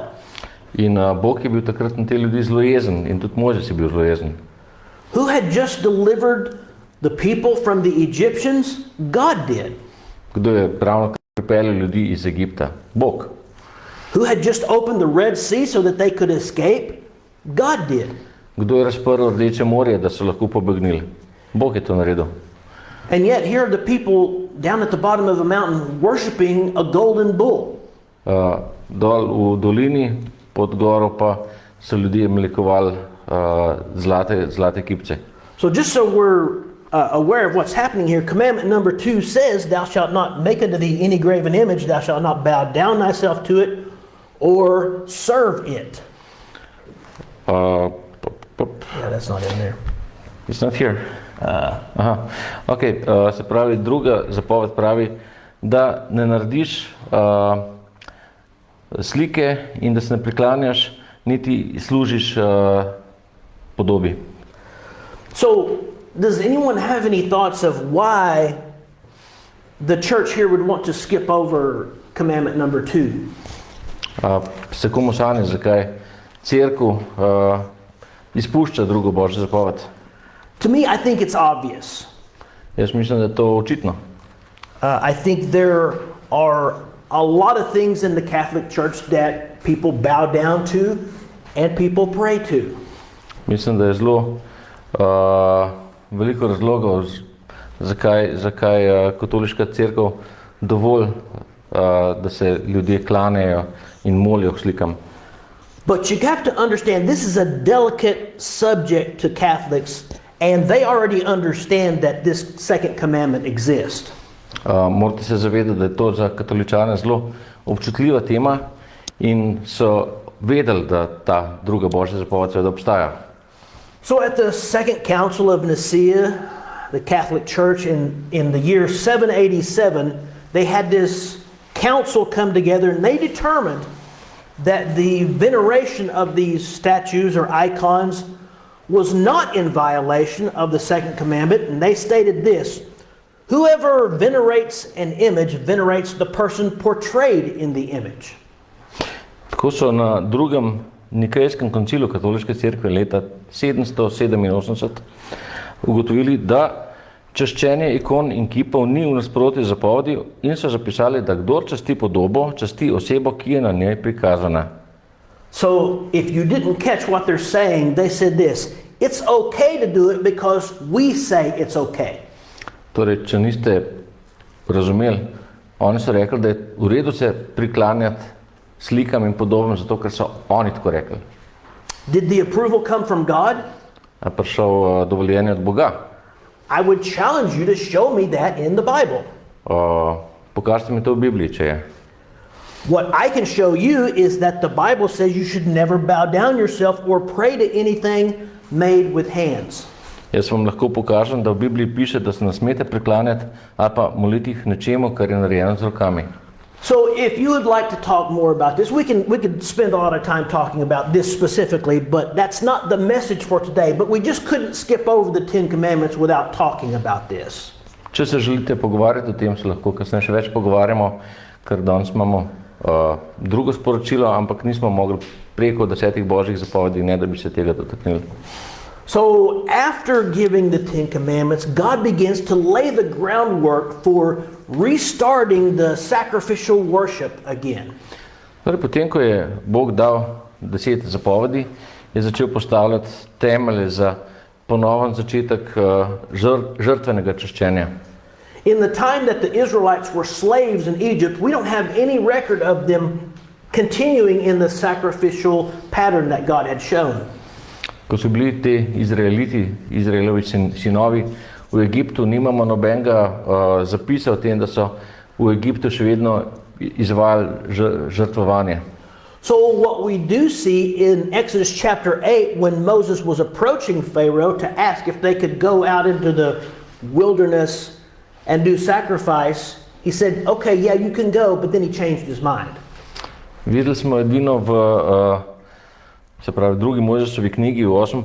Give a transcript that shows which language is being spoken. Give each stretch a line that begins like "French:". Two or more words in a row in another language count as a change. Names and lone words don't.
Slovenian: In Bog je bil takrat na te ljudi zelo jezen in tudi Mojzes je bil zelo jezen.
English: Who had just delivered the people from the Egyptians? God did.
Slovenian: Kdo je pravno pripeljal ljudi iz Egipta? Bog.
English: Who had just opened the Red Sea so that they could escape? God did.
Slovenian: Kdo je razprl Rdeče morje, da so lahko pobegnili? Bog je to naredil.
English: And yet here are the people down at the bottom of the mountain worshiping a golden bull.
Slovenian: Dol v dolini pod goro pa so ljudje mlekovali zlate kipce.
English: So just so we're aware of what's happening here, commandment number 2 says, "Thou shalt not make unto thee any graven image, thou shalt not bow down thyself to it, or serve it." Yeah, that's not in there. It's not here.
Slovenian: Okay, se pravi, druga zapoved pravi, da ne narediš slike in da se ne priklanjaš, niti služiš podobi.
English: So, does anyone have any thoughts of why the church here would want to skip over commandment number 2?
Slovenian: Se komu sanja, zakaj cerkev izpušča drugo božjo zapoved?
English: To me, I think it's obvious.
Slovenian: Jaz mislim, da je to očitno.
English: I think there are a lot of things in the Catholic Church that people bow down to and people pray to.
Slovenian: Mislim, da je zelo veliko razlogov, zakaj katoliška cerkev dovolj, da se ljudje klanejo in molijo k slikam.
English: But you have to understand, this is a delicate subject to Catholics, and they already understand that this second commandment exists.
Slovenian: Morate se zavedati, da je to za katoličane zelo občutljiva tema in so vedeli, da ta druga božja zapoved seveda obstaja.
English: So at the Second Council of Nicaea, the Catholic Church in the year 787, they had this council come together and they determined that the veneration of these statues or icons was not in violation of the second commandment, and they stated this: whoever venerates an image venerates the person portrayed in the image.
Slovenian: Tako so na drugem nikejskem koncilu katoliške cerkve leta 787 ugotovili, da čaščenje ikon in kipov ni v nasprotju z zapovedi in so zapisali, da kdor časti podobo, časti osebo, ki je na njej prikazana.
English: So if you didn't catch what they're saying, they said this: it's okay to do it because we say it's okay.
Slovenian: Torej, če niste razumeli, oni so rekli, da je v redu se priklanjati slikam in podobam, zato ker so oni tako rekli.
English: Did the approval come from God?
Slovenian: A prišel dovoljenje od Boga?
English: I would challenge you to show me that in the Bible.
Slovenian: Pokažite mi to v Bibliji, če je.
English: What I can show you is that the Bible says you should never bow down yourself or pray to anything made with hands.
Slovenian: Jaz vam lahko pokažem, da v Bibliji piše, da se ne smete priklanjati ali pa moliti nečemu, kar je narejeno z rokami.
English: So if you would like to talk more about this, we could spend a lot of time talking about this specifically, but that's not the message for today. But we just couldn't skip over the 10 commandments without talking about this.
Slovenian: Če se želite pogovarjati o tem, se lahko kasneje še več pogovarjamo, ker danes imamo drugo sporočilo, ampak nismo mogli preko 10 božjih zapovedi, ne da bi se tega dotaknili.
English: So after giving the 10 commandments, God begins to lay the groundwork for restarting the sacrificial worship again.
Slovenian: Torej, potem, ko je Bog dal 10 zapovedi, je začel postavljati temelje za ponoven začetek žrtvenega čaščenja.
English: In the time that the Israelites were slaves in Egypt, we don't have any record of them continuing in the sacrificial pattern that God had shown.
Slovenian: Ko so bili te Izraelovi sinovi v Egiptu, nimamo nobenega zapisa o tem, da so v Egiptu še vedno izvajali žrtvovanje.
English: So what we do see in Exodus chapter 8, when Moses was approaching Pharaoh to ask if they could go out into the wilderness and do sacrifice, he said, okay, yeah, you can go, but then he changed his mind.
Slovenian: Videli smo edino v drugi Mojzesovi knjigi v 8.